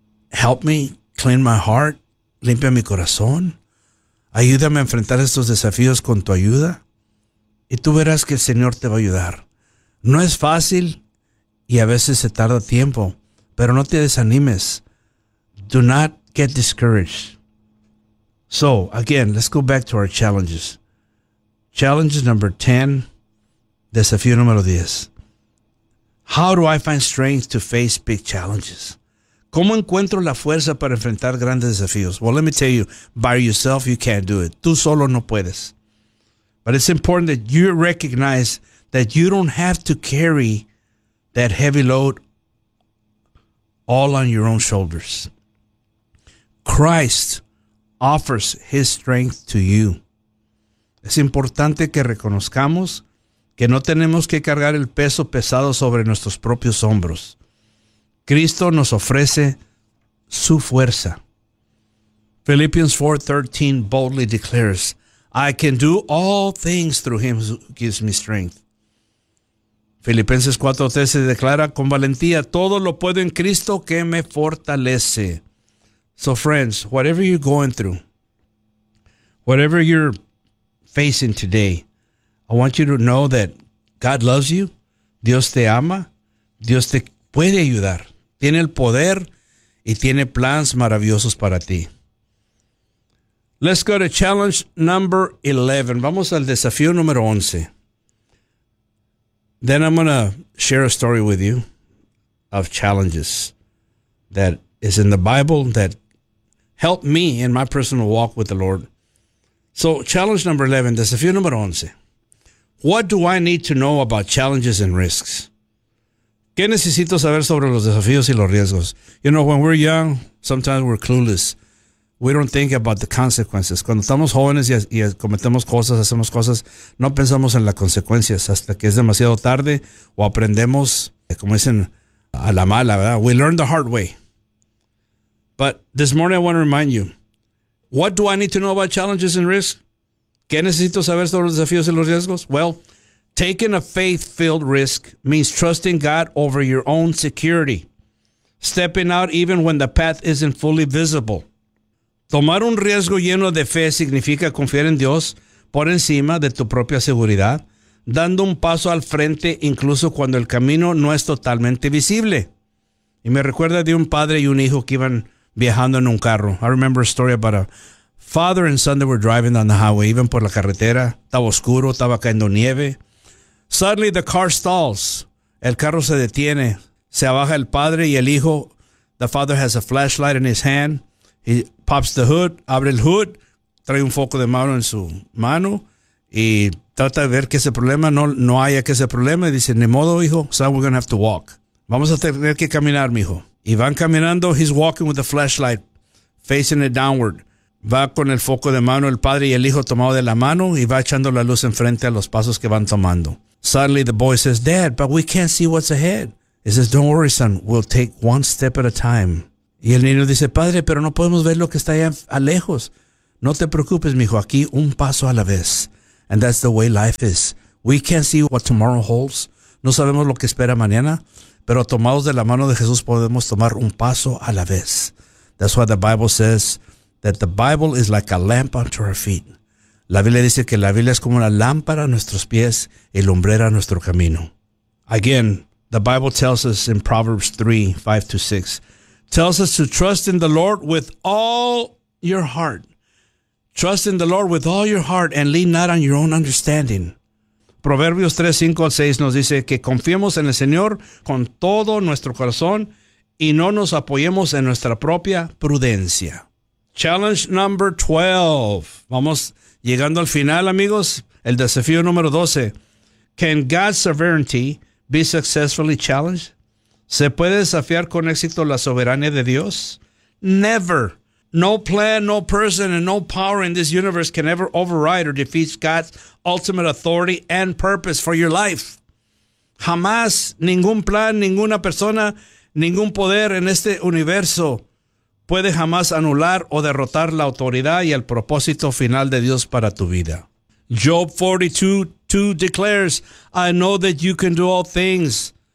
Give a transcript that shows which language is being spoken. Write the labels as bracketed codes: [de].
[en] Help me clean my heart. [es] Limpia mi corazón. Ayúdame a enfrentar estos desafíos con tu ayuda. Y tú verás que el Señor te va a ayudar. No es fácil y a veces se tarda tiempo. Pero no te desanimes. [en] Do not get discouraged. So, again, let's go back to our challenges. Challenge number 10. [es] Desafío número 10. [en] How do I find strength to face big challenges? [es] ¿Cómo encuentro la fuerza para enfrentar grandes desafíos? [en] Well, let me tell you, by yourself you can't do it. [es] Tú solo no puedes. [en] But it's important that you recognize that you don't have to carry that heavy load all on your own shoulders. Christ offers his strength to you. [es] Es importante que reconozcamos que no tenemos que cargar el peso pesado sobre nuestros propios hombros. Cristo nos ofrece su fuerza. [en] Philippians 4:13 boldly declares, I can do all things through him who gives me strength. [es] Filipenses 4:13 declara con valentía, todo lo puedo en Cristo que me fortalece. [en] So friends, whatever you're going through, whatever you're facing today, I want you to know that God loves you, [es] Dios te ama, Dios te puede ayudar. Tiene el poder y tiene planes maravillosos para ti. [en] Let's go to challenge number 11. [es] Vamos al desafío número 11. [en] Then I'm going to share a story with you of challenges that is in the Bible that helped me in my personal walk with the Lord. So challenge number 11, [es] desafío número 11. [en] What do I need to know about challenges and risks? [es] ¿Qué necesito saber sobre los desafíos y los riesgos? [en] You know, when we're young, sometimes we're clueless. We don't think about the consequences. [es] Cuando estamos jóvenes y cometemos cosas, hacemos cosas, no pensamos en las consecuencias hasta que es demasiado tarde o aprendemos, como dicen, a la mala, ¿verdad? [en] We learn the hard way. But this morning I want to remind you, what do I need to know about challenges and risks? [es] ¿Qué necesito saber sobre los desafíos y los riesgos? [en] Well, taking a faith-filled risk means trusting God over your own security. Stepping out even when the path isn't fully visible. [es] Tomar un riesgo lleno de fe significa confiar en Dios por encima de tu propia seguridad, dando un paso al frente incluso cuando el camino no es totalmente visible. Y me recuerda de un padre y un hijo que iban viajando en un carro. [en] I remember a story about a father and son that were driving down the highway, even [es] por la carretera. Estaba oscuro, estaba cayendo nieve. [en] Suddenly the car stalls. [es] El carro se detiene. Se baja el padre y el hijo. [en] The father has a flashlight in his hand. He pops the hood, [es] abre el hood, trae un foco de mano en su mano y trata de ver qué es el problema. No haya qué es el problema. Y dice, ni modo, hijo. [en] Son, we're going to have to walk. [es] Vamos a tener que caminar, mijo. Y van caminando. [en] He's walking with the flashlight, facing it downward. [es] Va con el foco de mano el padre y el hijo tomado de la mano y va echando la luz enfrente a los pasos que van tomando. [en] Suddenly the boy says, Dad, but we can't see what's ahead. He says, don't worry, son. We'll take one step at a time. [es] Y el niño dice, padre, pero no podemos ver lo que está allá lejos. No te preocupes, mijo, aquí un paso a la vez. [en] And that's the way life is. We can't see what tomorrow holds. [es] No sabemos lo que espera mañana, pero tomados de la mano de Jesús podemos tomar un paso a la vez. [en] That's why the Bible says that the Bible is like a lamp unto our feet. [es] La Biblia dice que la Biblia es como una lámpara a nuestros pies y lumbrera a nuestro camino. [en] Again, the Bible tells us in Proverbs 3, 5 to 6, tells us to trust in the Lord with all your heart. Trust in the Lord with all your heart and lean not on your own understanding. [es] Proverbios 3, 5 al 6 nos dice que confiemos en el Señor con todo nuestro corazón y no nos apoyemos en nuestra propia prudencia. [en] Challenge number 12. [es] Vamos llegando al final, amigos. El desafío número 12. [en] Can God's sovereignty be successfully challenged? [es] ¿Se puede desafiar con éxito la soberanía de Dios? [en] Never. No plan, no person, and no power in this universe can ever override or defeat God's ultimate authority and purpose for your life. [es] Jamás ningún plan, ninguna persona, ningún poder en este universo puede jamás anular o derrotar la autoridad y el propósito final de Dios para tu vida. [en] Job 42:2 declares, I know that you can do all things.